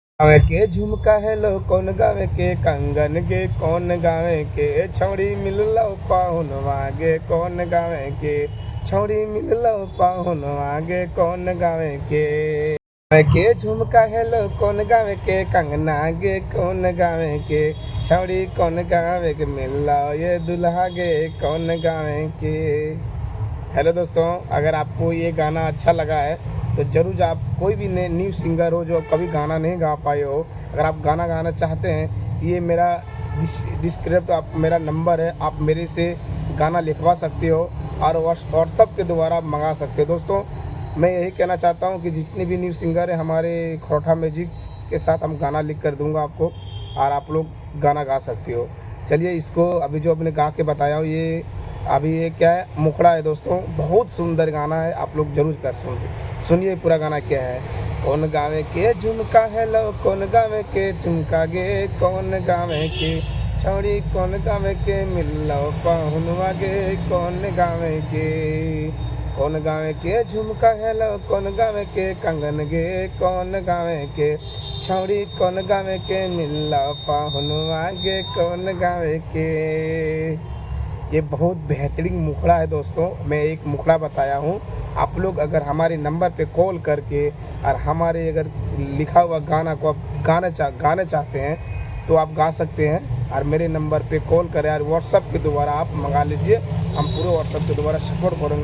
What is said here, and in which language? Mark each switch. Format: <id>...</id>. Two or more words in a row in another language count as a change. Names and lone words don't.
<anp>गावे के झुमका हेलो कौन गावे के कंगन गे कौन गावे के छौड़ी मिललो पाहुन वागे कौन गावे के छौड़ी मिललो पाहुन वागे कौन गावे के झुमका हेलो कौन गावे के कंगना गे कौन गावे के छौड़ी कौन गावे के मिललो ये दुल्हा गे कौन गावे के।</anp> <hi>हेलो दोस्तों, अगर आपको ये गाना अच्छा लगा है तो ज़रूर आप कोई भी</hi> <en>new singer</en> <hi>हो जो कभी गाना नहीं गा पाए हो, अगर आप गाना गाना चाहते हैं, ये मेरा डिस्क्रिप्ट आप मेरा नंबर है, आप मेरे से गाना लिखवा सकते हो और व्हाट्सअप के द्वारा मंगा सकते हो। दोस्तों, मैं यही कहना चाहता हूँ कि जितने भी</hi> <en>new singer</en> <hi>है हमारे खरोठा म्यूजिक के साथ हम गाना लिख कर दूँगा आपको और आप लोग गाना गा सकते हो। चलिए, इसको अभी जो अपने गा के बताया हूँ ये क्या है, मुखड़ा है दोस्तों, बहुत सुंदर गाना है, आप लोग जरूर कर सुनिए पूरा गाना क्या है।</hi> <anp>कौन गावे के झुमका हेलो कौन गावे के झुमका गे कौन गावे के छौड़ी कौन गावे के मिललो पाहुनवा गे कौन गावे के। कौन गावे के झुमका हेलो कौन गावे के कंगन गे कौन गावे के छौड़ी कौन गावे के मिललो पाहुनवा गे कौन गावे के।</anp> <hi>ये बहुत बेहतरीन मुखड़ा है दोस्तों, मैं एक मुखड़ा बताया हूँ। आप लोग अगर हमारे नंबर पे कॉल करके और हमारे अगर लिखा हुआ गाना को आप गाने चाहते हैं तो आप गा सकते हैं और मेरे नंबर पे कॉल करें और व्हाट्सअप के द्वारा आप मंगा लीजिए, हम पूरे व्हाट्सअप के द्वारा सपोर्ट करेंगे।</hi>